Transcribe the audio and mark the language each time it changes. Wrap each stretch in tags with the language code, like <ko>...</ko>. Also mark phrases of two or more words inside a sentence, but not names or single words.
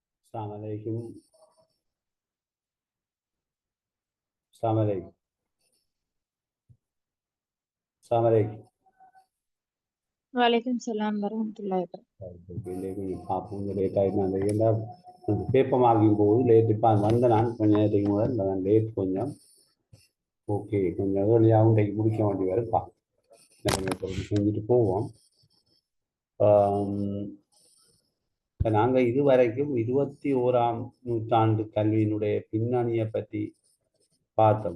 <ar>السلام عليكم. السلام عليكم. السلام عليكم. وعليكم السلام ورحمة الله وبركاته.</ar> <ta>பார்ப்போம் லேட் ஆகிட்டு என்ன</ta> <en>paper marking</en> <ta>போகுது லேட் இப்போ வந்த நான் கொஞ்சம் நேரத்துக்கு முதல் நான் லேட் கொஞ்சம் ஓகே கொஞ்சம் ஏர்லியாகவும் இன்றைக்கு முடிக்க வேண்டி வருப்பா நம்ம செஞ்சுட்டு போவோம். இப்போ நாங்கள் இதுவரைக்கும் 21ஆம் நூற்றாண்டு கல்வியினுடைய பின்னணியை பற்றி பார்த்தோம்.</ta>